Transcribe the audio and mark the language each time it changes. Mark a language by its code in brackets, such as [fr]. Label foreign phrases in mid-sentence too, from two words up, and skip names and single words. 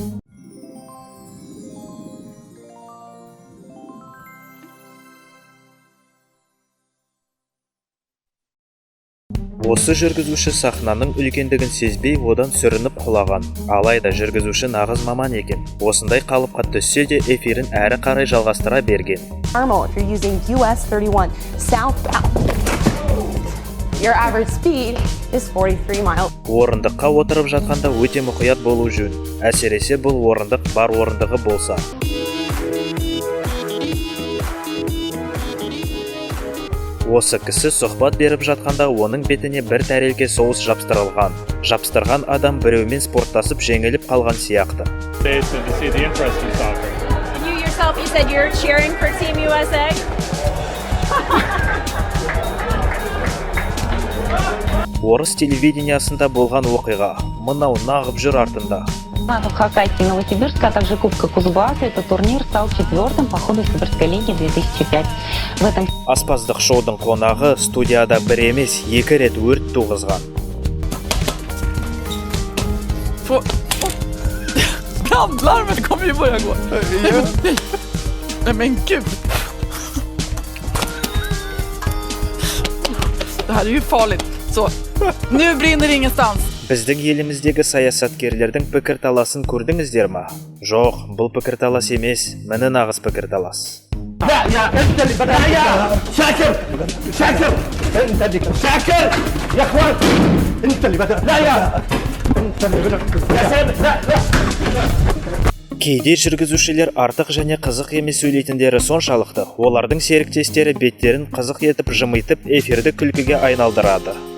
[kk] Осы жүргізуші сахнаның үлкендігін сезбей, одан сүрініп құлаған. Алайда жүргізуші нағыз маман екен. Осындай қалыпқа түссе де эфирін әрі қарай жалғастыра берген. [en] If you're using US 31 southbound, your average speed is 43 miles. [kk] Орындыққа отырып жатқанда өте мұқият болу жөн. Әсіресе бұл орындық бар орындығы болса. Осы кісі сұхбат беріп жатқанда оның бетіне бір тәрелке соус жапсырылған. Жапсырған адам біреумен спорттасып жеңіліп қалған сияқты. [en] You yourself, you said you're cheering for Team USA? [kk] Орыс телевидениясында болған оқиға. Мынау нағып жүр артында. [ru] В Хакасии Новосибирска, а также Кубка Кузбасса. Этот турнир стал четвертым по ходу Сибирской лиги 2005. В этом [kk] Аспаздық шоудың қонағы студияда бір емес, екі рет өрт туғызған. [sv] Brandlarmet kommer ju börja gå. Nej men gud. Det här är ju farligt. Så, nu brinner ingenstans. [kk] Біздің еліміздегі саясаткерлердің пікірталасын көрдіңіздер ма? Жоқ, бұл пікірталас емес, міне нағыз пікірталас. Кейде жүргізушілер артық және қызық емес сөйлейтіндері соншалықты, олардың серіктестері беттерін қызық етіп жымитып эфирді күлкіге айналдырады.